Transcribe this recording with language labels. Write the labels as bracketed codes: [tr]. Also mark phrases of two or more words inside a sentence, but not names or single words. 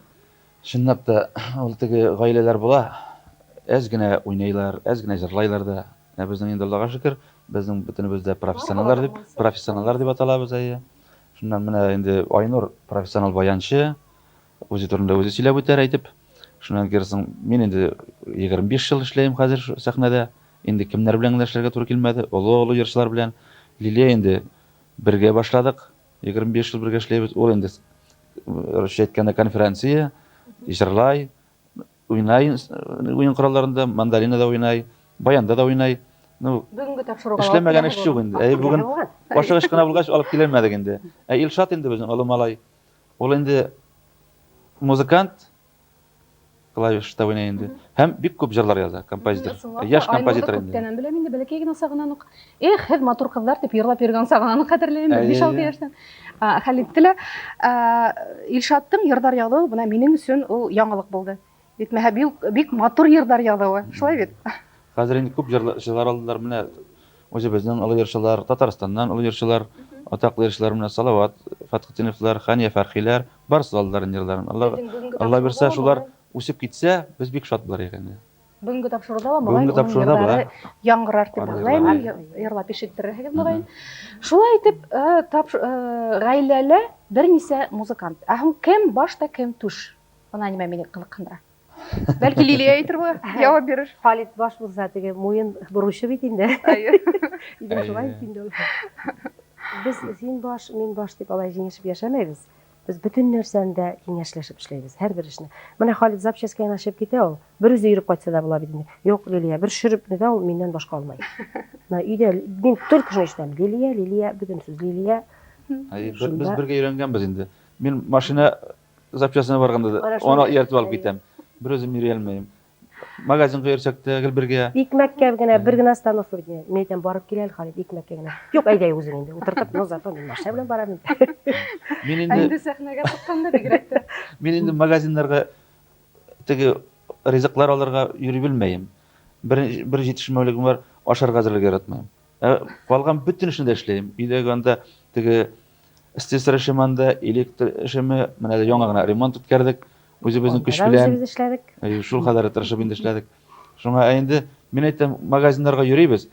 [ba] Шынлап та, ул теге ғаиләләр була. Әз генә уйнайҙар, әз генә жырлайҙар да. Беҙҙең инде Аллаға шөкөр, беҙҙең бөтөнөбөҙ дә профессионалдар дип аталабыҙ. Шундан менә инде Айнур профессионал баянсы, үҙе турында үҙе сөйләп үтәр әйтеп. Шунан кирсең, мин инде 25 йыл эшләйем хәзер сәхнәдә. [tt] Инде кемнәр белән генә эшләргә туры килмәде. [ba] Оло йырсылар белән. [tt] Лилиә инде бергә башладык. [ba] 25 йыл бергә эшләйбез. [tt] Ул инде русча әйткәндә конференция, җырлай, уйнай, уйын коралларында, мандолинада уйнай, баянда да уйнай. [ba] Бөгөнгө тапшырыуга [tt] эшләмәгән эш юк инде. Бүген башка эш кенә булгач алып килмәдек инде. Илшат инде безнең олы малай. Ул инде музыкант, клавишта уйнай инде. Һәм бик күп җырлар яза, композитор. Яшь композитор инде. Күптәнән беләм инде, бәләкәй генә сагынан ук. [ba] Һеҙ матур ҡыҙҙар дип йырлап йөрөгән сағынан хәтерләйем, 5-6 йәштән. Хәлифте лә Илшаттың йырҙар яҙыуы бына минең өсөн ул яңылыҡ булды. Етмәһә, бик матур йырҙар яҙыуы. Шулай бит? [tt] Хәзер инде күп җырлар алдылар менә. Үзебезнең оло йырчылар, Татарстаннан оло йырчылар, атаҡлы йырчылар менә Салауат Фәтхетдиновлар, Хания Фәрхиләр, барысы алдылар йырҙарын. Алла бирсә, шулар үсеп китсә, без бик шат булар икән. [ba] Бөгөнгө тапшырыуҙа ла моғайын уның йырҙары яңғырар дип уйлайым, йырлап ишеттерерһегеҙ моғайын. Шулай итеп, ғаиләлә бер нисә музыкант. Һуң кем башта, кем туш? Бына нимә мине ҡыҙыҡһындыра. Бәлки Лилиә әйтер булыр, яуап бирер. [tt] Халит баш булса, теге муйын бурышы бит инде. Иде шулай инде ул. Без син баш, мин баш дип алай җиңешеп йәшәмәйбез. Без бөтөн нәрсәндә киңәшләшеп эшләйбез, һәр бер эшне. Менә Халит запчасткә янашып китә ул. Бер үзе йөрөп кайтса да була бит инде. Юк, Лилиә, бер шөрөпне дә ул миннән башка алмай. Өйдә мин только шуны ишетәм. Лилиә, бөтен сүз Лилиә. Без бергә өйрәнгәнбез инде. Мин машина запчастына барганда да аны ияртеп алып китәм. Бер үзем йөри алмайым. Магазинға йөрсәк тә гел бергә. Икмәккә генә бер генә остановка бит. Мен әйтәм, барып килә Халит, икмәккә генә. Юк, әйдә үзең инде. Утыртып, зато мин машина белән барам. [ba] Мин инде сәхнәгә сыҡҡанда бигерәк тә. Мин инде магазиннарга теге ризыҡлар алырға йөрөй белмәйем. [tt] Бер җитешмәүлегем бар, ашарға әзерләргә яратмайым. Калган бөтен эшне дә эшләйем. Өйдәге анда теге слесарь эшеме, электр эшеме, менә яңа гына ремонт үткәрдек. Үзебезнең көч Онда да белән, үзебез эшләдек. шул кадәр тырышып инде эшләдек. Шуңа инде мин әйтәм, магазиннарга йөрибез.